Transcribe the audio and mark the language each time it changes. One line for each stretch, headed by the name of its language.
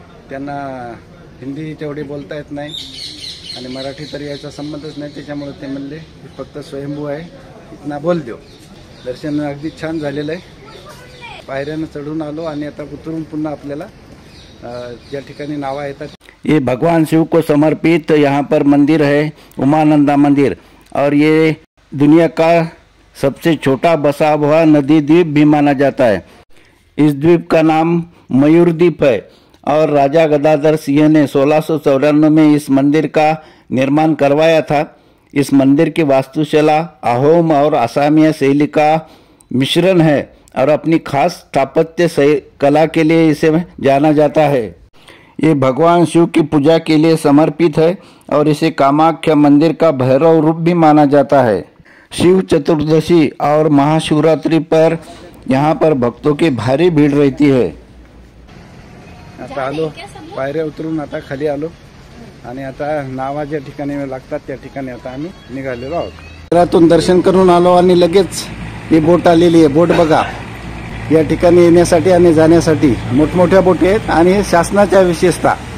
Marathi: त्यांना हिंदी तेवढी बोलता येत नाही आणि मराठी तर याचा संबंधच नाही, त्याच्यामुळे ते म्हणले फक्त स्वयंभू आहे,
Hindi: इतना बोल देव.
Marathi: दर्शन अगदी छान झालेलं आहे. पायऱ्यानं चढून आलो आणि आता उतरून पुन्हा आपल्याला ज्या ठिकाणी नावा येतात.
Hindi: ये भगवान शिव को समर्पित यहाँ पर मंदिर है, उमानंदा मंदिर, और ये दुनिया का सबसे छोटा बसा हुआ नदी द्वीप भी माना जाता है. इस द्वीप का नाम मयूर द्वीप है और राजा गदाधर सिंह ने 1694 में इस मंदिर का निर्माण करवाया था. इस मंदिर की वास्तुशिला अहोम और असामिया शैली का मिश्रण है और अपनी खास स्थापत्य कला के लिए इसे जाना जाता है. ये भगवान शिव की पूजा के लिए समर्पित है और इसे कामाख्या मंदिर का भैरव रूप भी माना जाता है. शिव चतुर्दशी और महाशिवरात्रि पर यहाँ पर भक्तों की भारी भीड़ रहती है.
Marathi: आता आलो, पायऱ्या उतरून आता खाली आलो आणि आता नावा ज्या ठिकाणी लागतात त्या ठिकाणी आता आम्ही निघालेलो आहोत. मंदिरातून दर्शन करून आलो आणि लगेच ही बोट आलेली आहे. बोट बघा, या ठिकाणी येण्यासाठी आणि जाण्यासाठी मोठमोठ्या बोटी आहेत आणि हे शासनाच्या विशेषता.